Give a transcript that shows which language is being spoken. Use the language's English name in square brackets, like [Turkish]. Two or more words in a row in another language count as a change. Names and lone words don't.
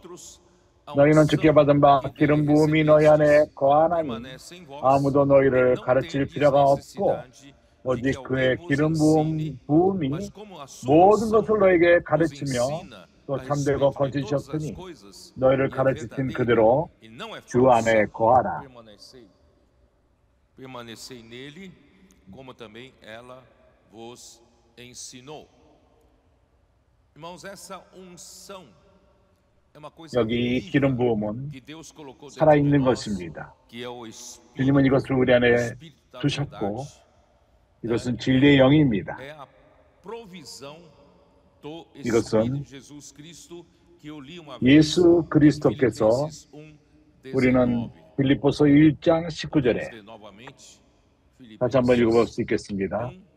[Korean] 너희는 주께 받은 바 기름 부음이 너희 안에 거하나니 아무도 너희를 가르칠 필요가 없고 오직 그의 기름 부음이 모든 것을 너에게 가르치며 또 참되고 거짓이었으니 너희를 가르치신 그대로 주 안에 거하라. [Portuguese] Permanecei nele, como também ela vos ensinou. Irmãos, essa unção é uma coisa [Korean] 여기 기름 부음은 살아있는 것입니다. 주님은 이것을 우리 안에 두셨고 이것은 진리의 영입니다. 이것은 예수 그리스도께서 우리는 빌립보서 1장 19절에 다시 한번 읽어볼 수 있겠습니다.